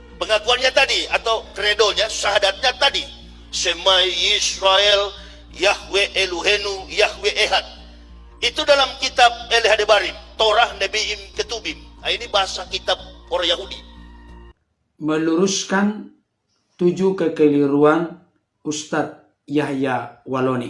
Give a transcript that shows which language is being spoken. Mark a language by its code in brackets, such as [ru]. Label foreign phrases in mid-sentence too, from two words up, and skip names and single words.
[id] pengakuannya tadi atau kredonya, syahadatnya tadi. [he] שמע ישראל יהוה אלהינו יהוה אחד. [id] Itu dalam kitab El-Hadebarim, Torah Nebiim Ketubim. Nah, ini bahasa kitab orang Yahudi. Meluruskan 7 kekeliruan Ustadz Yahya Waloni.